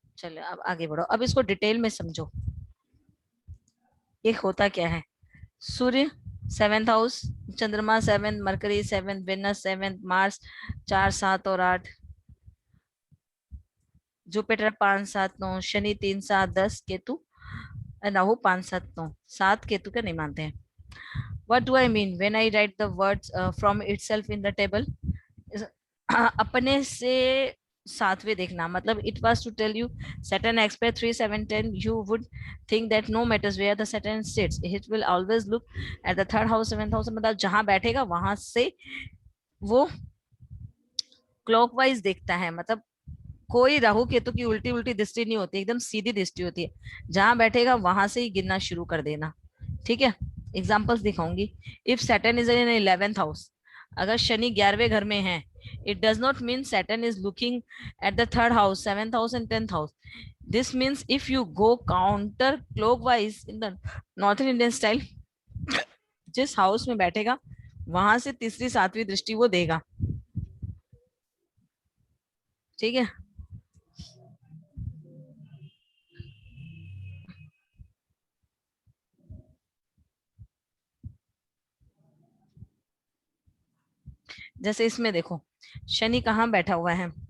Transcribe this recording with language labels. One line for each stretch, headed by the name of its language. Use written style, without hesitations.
Hindi: चलो अब आगे बढ़ो, अब इसको डिटेल में समझो। ये होता क्या है? सूर्य 7th हाउस, चंद्रमा 7, मरकरी 7, वेनस 7, मार्स 4, 7 और 8, जुपिटर 5, 7, 9, शनि 3, 7, 10, केतु राहु 5, 7, 9। 7 केतु का नहीं मानते हैं।
English: What do I mean when I write the words from itself in the table?
Hindi: अपने से 7वें देखना, मतलब
English: it was to tell you Saturn aspect 3, 7, 10. You would think that no matters where the Saturn sits, it will always look at the 3rd house, 7th house.
Hindi: मतलब जहां बैठेगा वहां से वो क्लॉकवाइज देखता है। मतलब कोई राहु केतु की उल्टी उल्टी दृष्टि नहीं होती, एकदम सीधी दृष्टि होती है। जहां बैठेगा वहां से ही गिनना शुरू कर देना। ठीक है, एग्जाम्पल्स दिखाऊंगी।
English: if Saturn is in 11th house,
Hindi: अगर शनि 11वें घर में है,
English: it does not mean Saturn is looking at the third house, 7th house and 10th house. This means if you go counter clockwise in the northern Indian style,
Hindi: जिस house में बैठेगा वहां से तीसरी सातवीं दृष्टि वो देगा। ठीक है, जैसे इसमें देखो शनि कहाँ बैठा हुआ है,